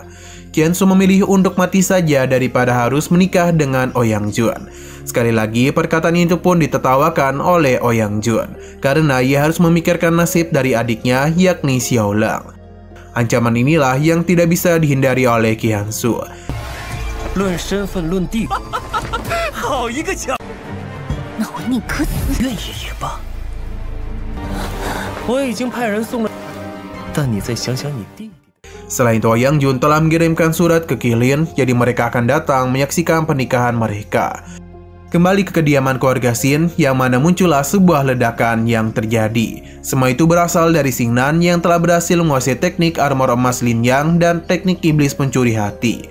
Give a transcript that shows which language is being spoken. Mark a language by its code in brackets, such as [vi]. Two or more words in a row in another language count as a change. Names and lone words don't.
[id] Qiansu memilih untuk mati saja daripada harus menikah dengan Ouyang Jun. Sekali lagi, perkataan itu pun ditertawakan oleh Ouyang Jun karena ia harus memikirkan nasib dari adiknya yakni Xiao Lang. Ancaman inilah yang tidak bisa dihindari oleh Qiansu. [zh] 论身份论地位，好一个强！那我宁可死。愿意也罢。我已经派人送了，但你再想想你弟弟。 [id] Selain itu, Ouyang Jun telah mengirimkan surat ke Qilin, jadi mereka akan datang menyaksikan pernikahan mereka. Kembali ke kediaman keluarga Xin, yang mana muncullah sebuah ledakan yang terjadi. Semua itu berasal dari Xingnan yang telah berhasil menguasai teknik armor emas Lin Yang dan teknik iblis pencuri hati.